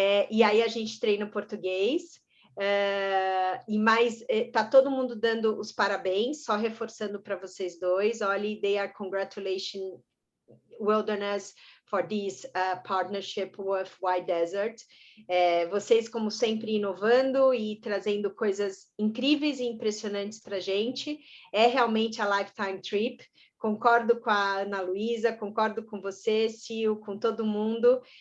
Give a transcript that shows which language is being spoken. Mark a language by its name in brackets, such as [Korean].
[Portuguese] E aí a gente treina o português. E mais, tá todo mundo dando os parabéns, só reforçando para vocês dois. [English] Oli, they are congratulating Wilderness for this partnership with White Desert. [Portuguese] Vocês, como sempre, inovando e trazendo coisas incríveis e impressionantes para a gente. É realmente [English] a lifetime trip. [Portuguese] Concordo com a Ana Luísa, concordo com você, Sil, com todo mundo.